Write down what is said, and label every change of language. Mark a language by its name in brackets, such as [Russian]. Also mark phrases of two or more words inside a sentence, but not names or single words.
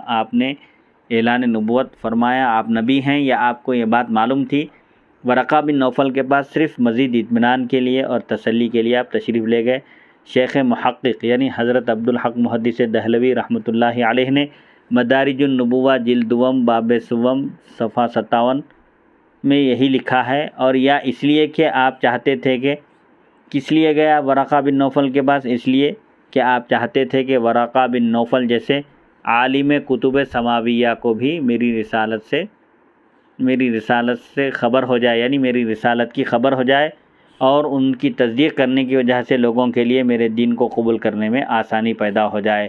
[Urdu] آپ نے اعلان نبوت فرمایا، آپ نبی ہیں، یا آپ کو یہ بات معلوم تھی؟ ورقہ بن نوفل کے پاس صرف مزید اطمینان کے لیے اور تسلی کے لیے آپ تشریف لے گئے۔ شیخ محقق یعنی حضرت عبدالحق محدث دہلوی رحمۃ اللہ علیہ نے مدارج النبوہ جلد دوم باب سوم صفحہ 57 میں یہی لکھا ہے، اور یا اس لیے کہ آپ چاہتے تھے کہ کس لیے گیا ورقہ بن نوفل کے پاس؟ اس لیے کہ آپ چاہتے تھے کہ ورقہ بن نوفل جیسے عالم کتب سماویہ کو بھی میری رسالت سے خبر ہو جائے، یعنی میری رسالت کی خبر ہو جائے، اور ان کی تصدیق کرنے کی وجہ سے لوگوں کے لیے میرے دین کو قبول کرنے میں آسانی پیدا ہو جائے۔